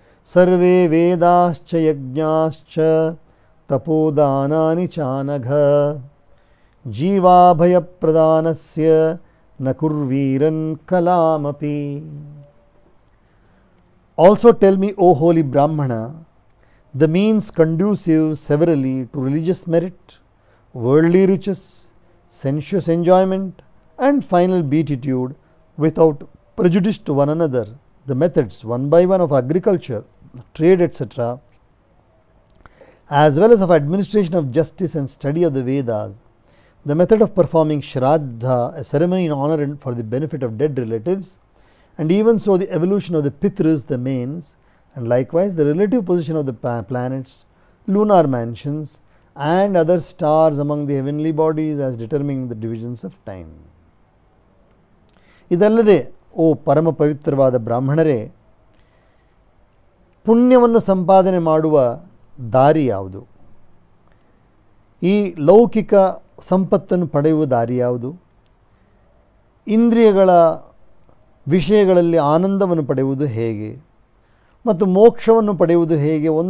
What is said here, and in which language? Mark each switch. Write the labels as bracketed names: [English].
[Sanskrit] ಸರ್ವೇ ವೇದಾಶ್ಚ ಯಜ್ಞಾಶ್ಚ ತಪೋದಾನಾನಿ ಚಾನಘ ಜೀವಾಭಯಪ್ರದಾನಸ್ಯ ನ ಕುರ್ವೀರನ್ ಕಲಾಮಪಿ. [English] Also tell me, O holy Brahmana, the means conducive severally to religious merit, worldly riches, sensuous enjoyment, and final beatitude without prejudice to one another, the methods one by one of agriculture, trade, etc., as well as of administration of justice and study of the Vedas, the method of performing Shraddha, a ceremony in honor and for the benefit of dead relatives, and even so the evolution of the Pitris, the mains, and likewise the relative position of the planets, lunar mansions, and other stars among the heavenly bodies as determining the divisions of time. [Kannada] ಇದಲ್ಲದೆ ಓ ಪರಮ ಪವಿತ್ರವಾದ ಬ್ರಾಹ್ಮಣರೇ, ಪುಣ್ಯವನ್ನು ಸಂಪಾದನೆ ಮಾಡುವ ದಾರಿ ಯಾವುದು? ಈ ಲೌಕಿಕ ಸಂಪತ್ತನ್ನು ಪಡೆಯುವ ದಾರಿ ಯಾವುದು? ಇಂದ್ರಿಯಗಳ ವಿಷಯಗಳಲ್ಲಿ ಆನಂದವನ್ನು ಪಡೆಯುವುದು ಹೇಗೆ ಮತ್ತು ಮೋಕ್ಷವನ್ನು ಪಡೆಯುವುದು ಹೇಗೆ?